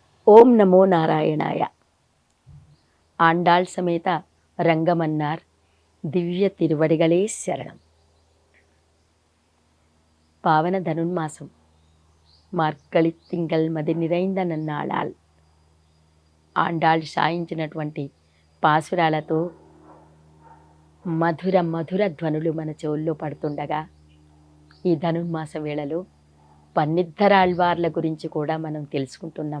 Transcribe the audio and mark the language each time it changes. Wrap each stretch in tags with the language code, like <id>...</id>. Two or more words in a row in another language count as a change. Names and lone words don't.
<ta>ஓம் நமோ நாராயணாய. ஆண்டாள் சமேத ரங்கமன்னார் திவ்ய திருவடிகளே சரணம்.</ta> <te>పావన ధనుర్మాసం</te> <ta>மார்கழி திங்கள் மதி நிறைந்த நன்னாளால்</ta> <te>ఆండాళ్ సాయించినటువంటి పాసురాలతో మధుర మధుర ధ్వనులు మన చెవుల్లో పడుతుండగా ఈ ధనుర్మాస వేళలో పన్నిద్దరాళ్వార్ల గురించి కూడా మనం తెలుసుకుంటున్నాం.</te>